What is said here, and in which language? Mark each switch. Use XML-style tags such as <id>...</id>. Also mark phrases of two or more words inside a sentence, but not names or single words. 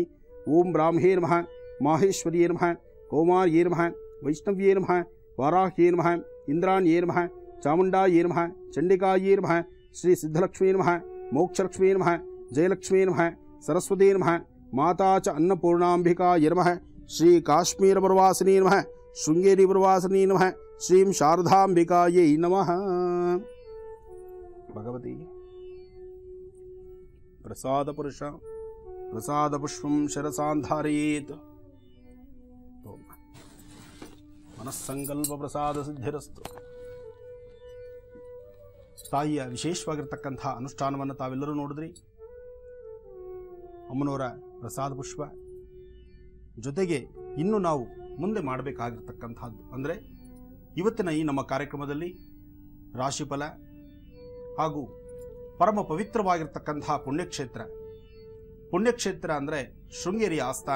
<sa>ओं ब्राह्मे नमः माहेश्वर्ये नमः कौमार्ये नमः वैष्णव्ये नमः वाराह्ये नमः इंद्राण्ये नमः चामुण्डायै नमः चण्डिकायै नमः श्री सिद्धलक्ष्मी नमः मोक्षलक्ष्मी नमः जयलक्ष्मी नमः सरस्वती नमः माता च अन्नपूर्णाम्बिकायै नमः श्री काश्मीरपुरवासिनी नमः शृङ्गेरीपुरवासिनी नमः श्रीं शारदाम्बिकायै नमः। भगवती प्रसाद पुरुष प्रसाद पुष्पं शिरसान्धारयेत्। मनस्संकल्प प्रसाद सिद्धिरस्तु।</sa> <kn>ತಾಯಿಯ ವಿಶೇಷವಾಗಿರತಕ್ಕಂಥ ಅನುಷ್ಠಾನವನ್ನು ತಾವೆಲ್ಲರೂ ನೋಡಿದ್ರಿ. ಅಮ್ಮನವರ ಪ್ರಸಾದ ಪುಷ್ಪ ಜೊತೆಗೆ ಇನ್ನು ನಾವು ಮುಂದೆ ಮಾಡಬೇಕಾಗಿರ್ತಕ್ಕಂಥದ್ದು ಅಂದರೆ ಇವತ್ತಿನ ಈ ನಮ್ಮ ಕಾರ್ಯಕ್ರಮದಲ್ಲಿ ರಾಶಿಫಲ ಹಾಗೂ ಪರಮ ಪವಿತ್ರವಾಗಿರ್ತಕ್ಕಂಥ ಪುಣ್ಯಕ್ಷೇತ್ರ ಅಂದರೆ ಶೃಂಗೇರಿ ಆಸ್ಥಾನ.</kn>